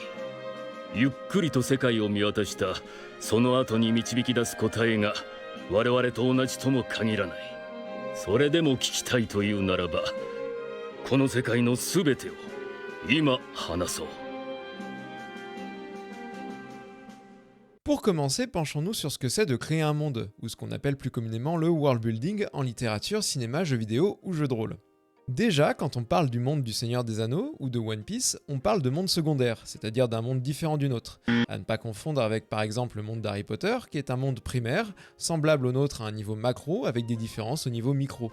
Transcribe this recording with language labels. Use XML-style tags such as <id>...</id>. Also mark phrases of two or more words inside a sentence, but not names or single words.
<ja>ゆっくりと世界を見渡したその後に導き出す答えが我々と同じとも限らない。それでも聞きたいというならば、この世界のすべてを今話そう。」</ja> <fr>Pour commencer, penchons-nous sur ce que c'est de créer un monde, ou ce qu'on appelle plus communément le</fr> <en>world building</en> <fr>en littérature, cinéma, jeux vidéo ou jeux de rôle. Déjà, quand on parle du monde du Seigneur des Anneaux ou de One Piece, on parle de monde secondaire, c'est-à-dire d'un monde différent du nôtre, à ne pas confondre avec par exemple le monde d'Harry Potter, qui est un monde primaire, semblable au nôtre à un niveau macro, avec des différences au niveau micro.</fr>